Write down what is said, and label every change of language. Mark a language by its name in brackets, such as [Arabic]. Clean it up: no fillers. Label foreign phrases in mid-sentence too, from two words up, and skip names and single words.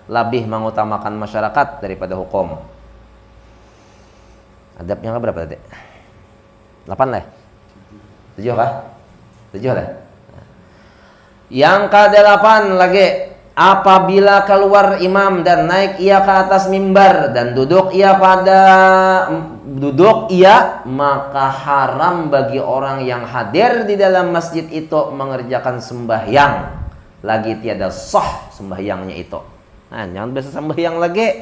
[Banjar] Lebih mengutamakan masyarakat daripada hukum. Adabnya berapa tadi? 8 lah. 7 kah? 7 lah. [Malay] Yang ke-8 lagi, apabila keluar imam dan naik ia ke atas mimbar dan duduk ia maka haram bagi orang yang hadir di dalam masjid itu mengerjakan sembahyang lagi tiada sah sembahyangnya itu. [Banjar] Nah, jangan biasa sembahyang lagi.